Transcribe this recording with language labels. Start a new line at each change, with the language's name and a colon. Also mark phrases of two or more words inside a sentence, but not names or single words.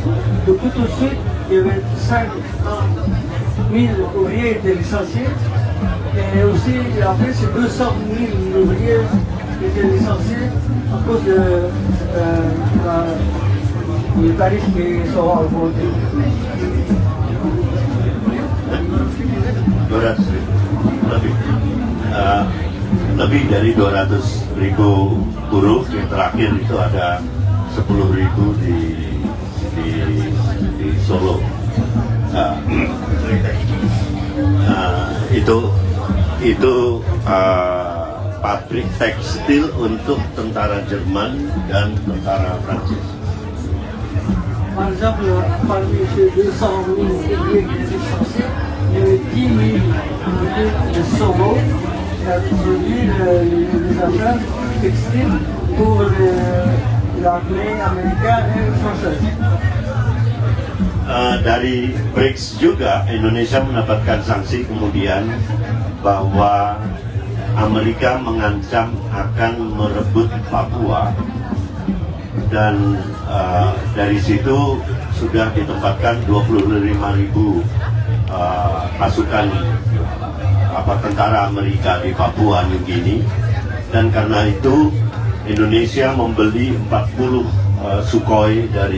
French: Depuis tout de suite, il y avait 5 000 ouvriers étaient licenciés. Et aussi, après, c'est 200 000 ouvriers qui étaient licenciés à cause des tarifs qui sont augmentés.
Indonesian: Lebih dari 200.000 buruh, yang terakhir itu ada 10.000 di Solo. Itu pabrik tekstil untuk tentara Jerman dan tentara Prancis.
French: Par exemple, parmi ces 200 000 ouvriers qui étaient licenciés, il y avait 10 000 ouvriers de Solo qui avaient produit des affaires textiles pour l'armée américaine et française.
Indonesian: dari BRICS juga Indonesia mendapatkan sanksi kemudian bahwa Amerika mengancam akan merebut Papua, dan dari situ sudah ditempatkan 25.000 pasukan tentara Amerika di Papua New Guinea, dan karena itu Indonesia membeli 40 Sukhoi